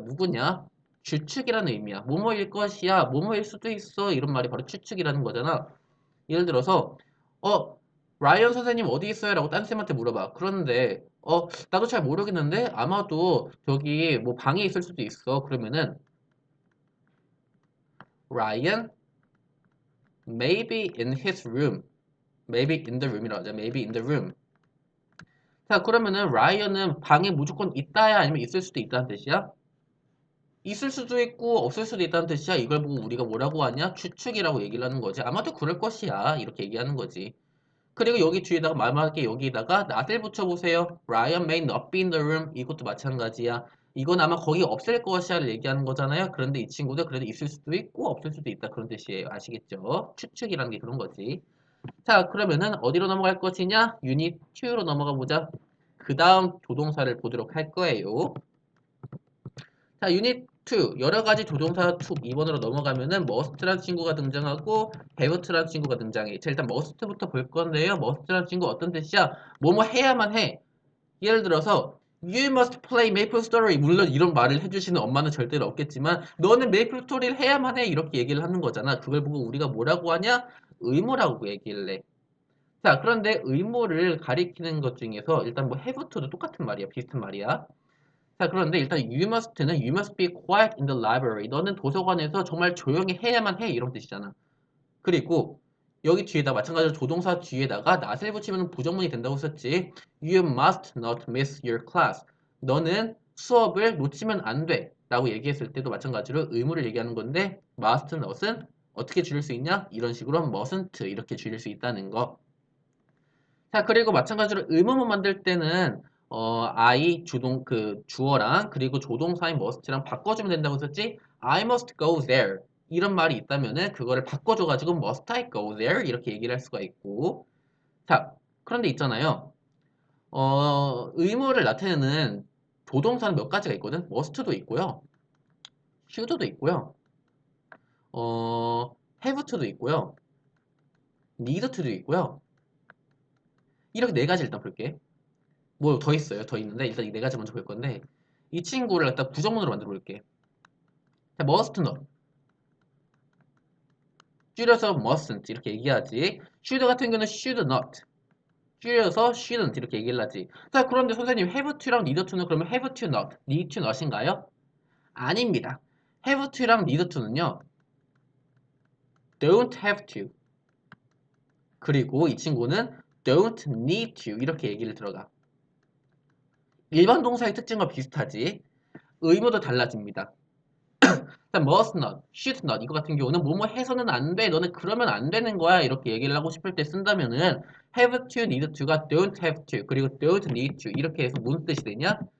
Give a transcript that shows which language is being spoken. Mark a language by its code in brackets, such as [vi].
[ko] 누구냐? 추측이라는 의미야. 뭐뭐일 것이야. 뭐뭐일 수도 있어. 이런 말이 바로 추측이라는 거잖아. 예를 들어서 라이언 선생님 어디 있어요? 라고 딴 쌤한테 물어봐. 그런데 나도 잘 모르겠는데 아마도 저기 뭐 방에 있을 수도 있어. [en] 그러면은 Ryan maybe in his room. maybe in the room이라고 하자. maybe in the room. [ko] 자, 그러면은 라이언은 방에 무조건 있다야 아니면 있을 수도 있다는 뜻이야? 있을 수도 있고 없을 수도 있다는 뜻이야. 이걸 보고 우리가 뭐라고 하냐? 추측이라고 얘기를 하는 거지. 아마도 그럴 것이야. 이렇게 얘기하는 거지. 그리고 여기 뒤에다가 마지막에 여기다가 not을 붙여보세요. [en] Ryan may not be in the room. [ko] 이것도 마찬가지야. 이건 아마 거기 없을 것이야를 얘기하는 거잖아요. 그런데 이 친구도 그래도 있을 수도 있고 없을 수도 있다. 그런 뜻이에요. 아시겠죠? 추측이라는 게 그런 거지. 자, 그러면은 어디로 넘어갈 것이냐? 유닛 2로 넘어가 보자. 그 다음 조동사를 보도록 할 거예요. 자, 유닛 2. 여러 가지 조동사 2번으로 넘어가면은 must란 친구가 등장하고 have토란 친구가 등장해. 자, 일단 must부터 볼 건데요. must란 친구 어떤 뜻이야? 뭐뭐 해야만 해. 예를 들어서 [en] You must play Maple Story. [ko] 물론 이런 말을 해주시는 엄마는 절대로 없겠지만 너는 메이플 스토리를 해야만 해. 이렇게 얘기를 하는 거잖아. 그걸 보고 우리가 뭐라고 하냐? 의무라고 얘기를 해. 자, 그런데 의무를 가리키는 것 중에서 일단 뭐 have to도 똑같은 말이야. 비슷한 말이야. 자, 그런데 일단 [en] you must는 you must be quiet in the library. [ko] 너는 도서관에서 정말 조용히 해야만 해. 이런 뜻이잖아. 그리고 여기 뒤에다 마찬가지로 조동사 뒤에다가 not을 붙이면 부정문이 된다고 썼지. [en] You must not miss your class. [ko] 너는 수업을 놓치면 안 돼. 라고 얘기했을 때도 마찬가지로 의무를 얘기하는 건데 must, not은 어떻게 줄일 수 있냐? 이런 식으로 mustn't 이렇게 줄일 수 있다는 거. 자, 그리고 마찬가지로 의문문 만들 때는 I 주어랑 그리고 조동사인 must랑 바꿔주면 된다고 했었지. [en] I must go there. [ko] 이런 말이 있다면은 그거를 바꿔줘가지고 [en] must I go there [ko] 이렇게 얘기를 할 수가 있고. 자, 그런데 있잖아요. 의무를 나타내는 조동사는 몇 가지가 있거든. must도 있고요, should도 있고요, have to도 있고요, need to도 있고요. 이렇게 네 가지 일단 볼게. 뭐 더 있어요. 더 있는데 일단 이 네 가지 먼저 볼 건데 이 친구를 갖다 부정문으로 만들어 볼게. [en] 자, must not. [ko] 줄여서 mustn't 이렇게 얘기하지. [en] should 같은 경우는 should not. [ko] 줄여서 shouldn't 이렇게 얘기를 하지. 자, 그런데 선생님 have to랑 need to는 그러면 have to not, need to not인가요? 아닙니다. have to랑 need to는요. [en] don't have to. [ko] 그리고 이 친구는 don't need to 이렇게 얘기를 들어가. 일반 동사의 특징과 비슷하지. 의무도 달라집니다. 자, must not, should not 이거 같은 경우는 뭐뭐 해서는 안 돼, 너는 그러면 안 되는 거야 이렇게 얘기를 하고 싶을 때 쓴다면은 have to, need to가 don't have to 그리고 don't need to 이렇게 해서 무슨 뜻이 되냐?